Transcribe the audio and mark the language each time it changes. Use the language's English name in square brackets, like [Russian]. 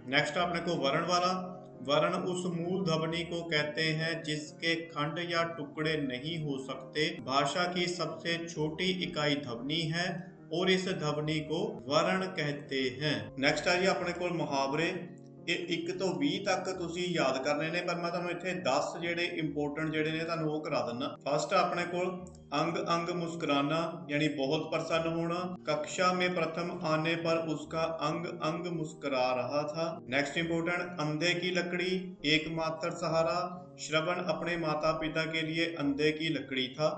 [Hindi] Next अपने को वर्ण वाला। वर्ण उस मूल ध्वनि को कहते हैं जिसके खंड या टुकड़े नहीं हो सकते। भाषा की सबसे छोटी इकाई ध्वनि है और इस ध्वनि को वर्ण कहते हैं। नेक्स्ट है जी अपने को मुहावरे। [Punjabi] ਇਹ 1 ਤੋਂ 20 ਤੱਕ ਤੁਸੀਂ ਯਾਦ ਕਰਨੇ ਨੇ, ਪਰ ਮੈਂ ਤੁਹਾਨੂੰ ਇੱਥੇ 10 ਜਿਹੜੇ ਇੰਪੋਰਟੈਂਟ ਜਿਹੜੇ ਨੇ ਤੁਹਾਨੂੰ ਉਹ ਕਰਾ ਦਿੰਦਾ। [Hindi] फर्स्ट अपने को अंग अंग मुस्कुराना यानी बहुत प्रसन्न होना। कक्षा में प्रथम आने पर उसका अंग अंग मुस्कुरा रहा था। नेक्स्ट इंपोर्टेंट अंधे की लकड़ी एकमात्र सहारा। श्रवण अपने माता पिता के लिए अंधे की लकड़ी था।